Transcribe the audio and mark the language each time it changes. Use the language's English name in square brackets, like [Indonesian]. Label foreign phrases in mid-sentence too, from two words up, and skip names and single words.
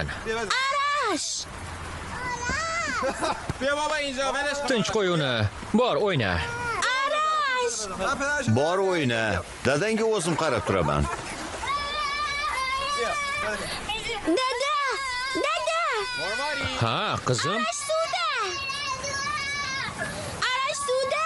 [Uzbek] Arash! [Persian] بیا بابا اینجا ولش کن. [Uzbek] Tinch qo'y uni. Bor, o'yna. Arash! Bor o'yna. Dadangga o'zim qarab turaman. Dada! Dada! Ha, qizim. Arash suvda! Arash suvda!